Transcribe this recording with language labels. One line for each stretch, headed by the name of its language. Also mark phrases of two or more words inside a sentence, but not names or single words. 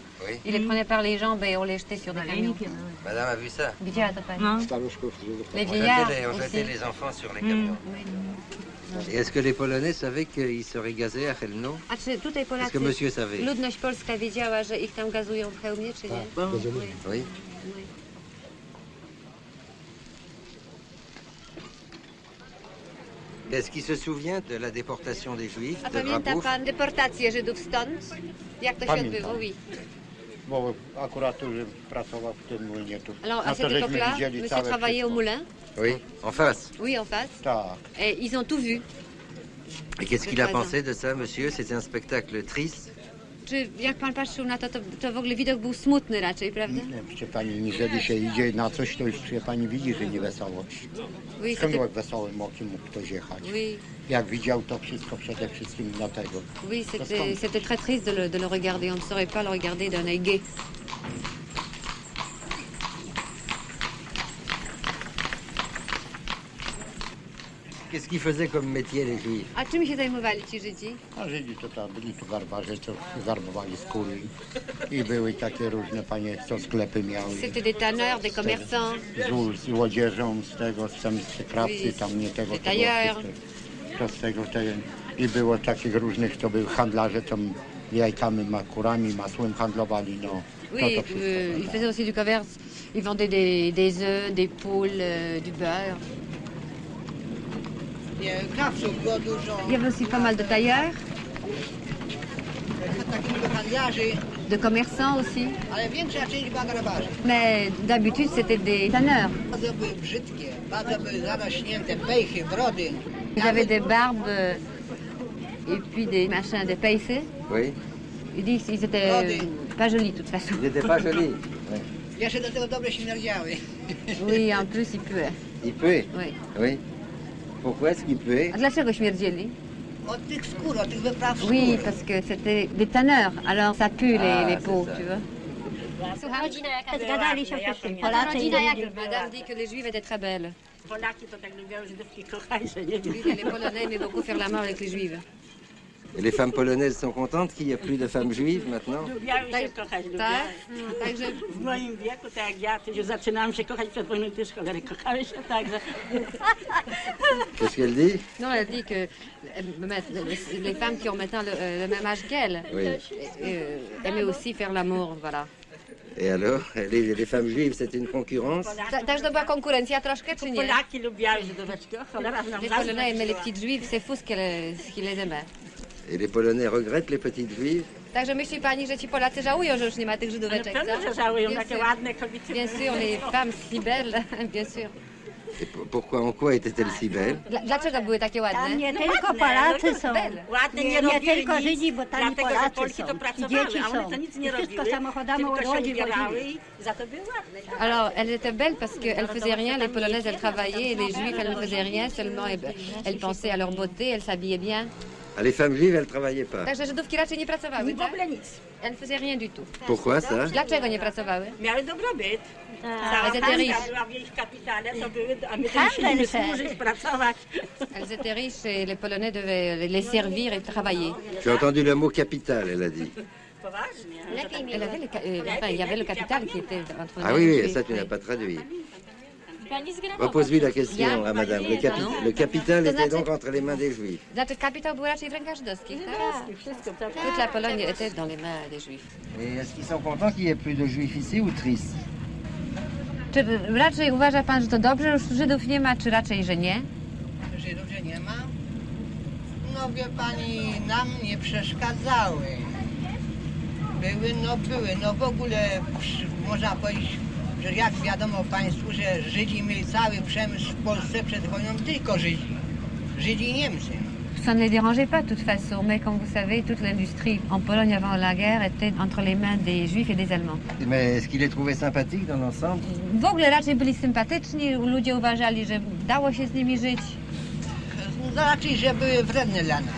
French: Oui. Ils les prenaient par les jambes et on les jetait sur des camions. Madame a vu ça.
Polish: Widziała to pani? Staruszków, Żydów.
French: Les On vieillards jetait aussi. les enfants sur les camions. Et est-ce que les Polonais savaient qu'ils seraient gazés à Chelmno?
Polish: A czy tutaj
French: Est-ce
Polish: Polacy,
French: que monsieur savait?
Polish: ludność polska wiedziała, że ich tam gazują w Chełmie, czy nie?
French: Oui. Oui. Est-ce qu'il se souvient de la déportation des Juifs
Polish: A
French: de
Polish: pamięta
French: Grabów?
Polish: pan deportację Żydów stąd? Jak to się Pamiętam. odbyło?
French: Oui.
Polish: Bo akurat tu pracował w tym młynie tu.
French: Alors à
Polish: No
French: cette
Polish: to żeśmy
French: époque-là,
Polish: widzieli
French: monsieur
Polish: całe
French: travaillait au
Polish: wszystko.
French: moulin, Oui, en face. oui, en face.
Polish: Tak.
French: Et ils ont tout vu. Et qu'est-ce qu'il a Présent. pensé de ça, monsieur? C'était un spectacle triste.
Polish: Czy jak pan patrzył na to, to w ogóle widok był smutny raczej, prawda? Nie, proszę pani, jeżeli się idzie na coś, to już proszę pani widzi, że nie wesołość.
French: Oui,
Polish: Skąd
French: c'était
Polish: wesołym okiem mógł ktoś jechać?
French: oui,
Polish: Jak widział to wszystko przede wszystkim dlatego.
French: oui, c'était très triste de le regarder. On ne saurait pas le regarder d'un œil gai. Qu'est-ce qu'ils faisaient comme métier, les Juifs?
Polish: A czym się zajmowali ci Żydzi? A Żydzi to tam byli tu garbarze, co garbowali skóry. I były takie różne panie, co sklepy miały.
French: C'était des tanneurs, des commerçants.
Polish: Z łodzieżą, z tego, z krawcy, tam nie tego,
French: Des
Polish: to było
French: tailleurs.
Polish: wszystko. To z tego, i było takich różnych, to były handlarze, to jajkami, kurami, masłem handlowali, no.
French: Oui,
Polish: to wszystko.
French: ils faisaient aussi du commerce. Ils vendaient des œufs, des poules, du beurre.
Polish: Nie, krawców było dużo.
French: Il y avait aussi pas mal de tailleurs.
Polish: Takich handlarzy
French: de commerçants aussi.
Polish: Ale większa część była grabarzy.
French: Mais d'habitude, c'était des tanneurs.
Polish: Bardzo były brzydkie, bardzo były zarośnięte, pejchy, brody.
French: Ils avaient des barbes et puis des machins, des paces. Oui. Ils disent qu'ils étaient pas jolis de toute façon. Il n'était pas joli. Oui.
Polish: Jeszcze do tego dobrze śmierdziały.
French: Oui, en plus, ils puaient. Il puait. Oui. Oui. Pourquoi est-ce qu'il puait?
Polish: A dlaczego śmierdzieli? Od tych skór, od tych wypraw skór.
French: Oui, parce que c'était des tanneurs. Alors ça pue les c'est peaux, ça. tu vois.
Polish: Zgadali się wszyscy. Polacy i
French: Madame dit que les Juifs étaient très belles.
Polish: Polaki to tak lubią Żydówki kochać, że nie wiem.
French: Oui, les Polonais aimaient beaucoup faire l'amour avec les Juifs. Et les femmes polonaises sont contentes qu'il n'y ait plus de femmes juives maintenant?
Polish: Lubiały się kochać, lubiały. Tak? Także W moim wieku, tak jak ja, to już zaczynałam się kochać przed wojną, też cholery kochały się, także
French: Qu'est-ce qu'elle dit? non, elle dit que les femmes qui ont maintenant le même âge qu'elle Oui. aimaient aussi faire l'amour, voilà. Et alors, les femmes juives, c'est une concurrence?
Polish: Też to była konkurencja troszkę, czy nie? Polaki lubiały Żydóweczki, o cholera, nam
French: Les Polonais aimaient les petites juives, c'est fou ce qu'ils les aimaient. Et les Polonais regrettent les petites juives?
Polish: Także myśli pani, że ci Polacy żałują, że już nie ma tych Żydóweczek, Pewno, co? że żałują
French: Bien
Polish: takie
French: sûr.
Polish: ładne kobiety.
French: Bien sûr, les femmes si belles, bien sûr. Et pourquoi, en quoi étaient-elles si belles?
Polish: Dlaczego były takie ładne? Tam nie tylko Polacy są. Ładne nie Nie robili tylko nic, Żydzi, bo tam i dlatego, że Polacy Polki to są. I pracowały, dzieci a one są. to nic I nie wszystko robiły, samochodami tylko od się łodzi ubierały wozili. i za to były ładne.
French: Alors, elles étaient belles parce qu'elles faisaient rien, les Polonaises, elles travaillaient, et les Juifs, elles ne faisaient rien, seulement elles pensaient à leur beauté, elles s'habillaient bien. Ah, les femmes juives, elles travaillaient pas.
Polish: Także Żydówki raczej nie pracowały, W tak? ogóle nic.
French: Elles ne faisaient rien du tout. Pourquoi ça?
Polish: Dlaczego nie pracowały? Miały dobrobyt.
French: Elles étaient riches.
Polish: była w jej kapitale, to były, a my to Handel musieliśmy se. służyć, pracować.
French: Elles étaient riches et les Polonais devaient les servir et travailler. J'ai entendu le mot capital, elle a dit.
Polish: Poważnie.
French: Elle avait enfin, il y avait le capital qui était entre Ah les oui, oui, Juifs. ça tu n'as pas traduit. Repose-lui la question à madame. Le capital
Polish: To
French: était
Polish: znaczy-
French: donc entre les mains des juifs.
Polish: Znaczy kapitał był raczej w rękach żydowskich, tak? Wszystko, tak.
French: Toute la Pologne était dans les mains des Juifs. Et est-ce qu'ils sont contents qu'il n'y ait plus de juifs ici ou tristes?
Polish: Czy raczej uważa pan, że to dobrze, że już Żydów nie ma, czy raczej, że nie? Żydów, że nie ma? No wie pani, nam nie przeszkadzały. Były, no w ogóle można powiedzieć, że jak wiadomo państwu, że Żydzi mieli cały przemysł w Polsce przed wojną, tylko Żydzi. Żydzi i Niemcy. Ça ne les dérangeait pas de toute façon, mais comme vous savez, toute l'industrie en Pologne avant la guerre était entre les mains des Juifs et des Allemands. Mais est-ce qu'ils les trouvaient sympathiques dans l'ensemble? W ogóle raczej byli sympatyczni, ludzie uważali, że dało się z nimi żyć. No, raczej, że były wredne dla nas.